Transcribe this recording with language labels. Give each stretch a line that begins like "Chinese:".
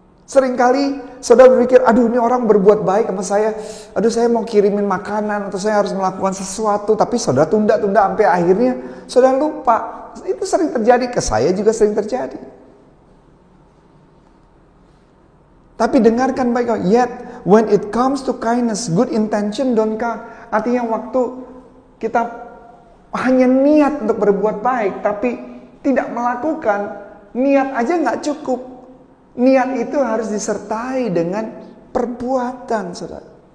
Indonesian: Seringkali saudara berpikir, aduh ini orang berbuat baik sama saya. Aduh saya mau kirimin makanan atau saya harus melakukan sesuatu. Tapi saudara tunda-tunda sampai akhirnya saudara lupa. Itu sering terjadi, ke saya juga sering terjadi. Tapi dengarkan baik,
English: yet when it comes to kindness, good intention don't count.
Indonesian: Artinya waktu kita hanya niat untuk berbuat baik, tapi tidak melakukan, niat aja nggak cukup. Niat itu harus disertai dengan perbuatan, saudara.